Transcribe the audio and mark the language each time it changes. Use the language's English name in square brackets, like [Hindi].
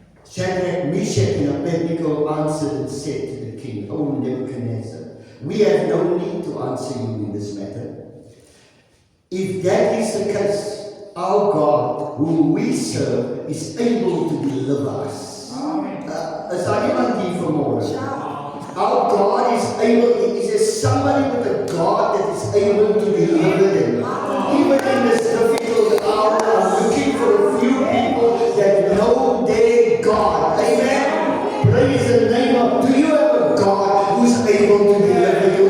[English] Shadrach, Meshach, and Abednego answered and said to the king, O Nebuchadnezzar, we have no need to answer you in this matter. If that is the case, our God, whom we serve, is able to deliver us. [Dutch] Is daar iemand hier vanmorgen? [English] Our God is able. Is there somebody with a God that is able to deliver them? Even in this difficult hour, I'm looking for a few people that know God. Amen. Praise the name of. Do you have a God who's able to deliver you?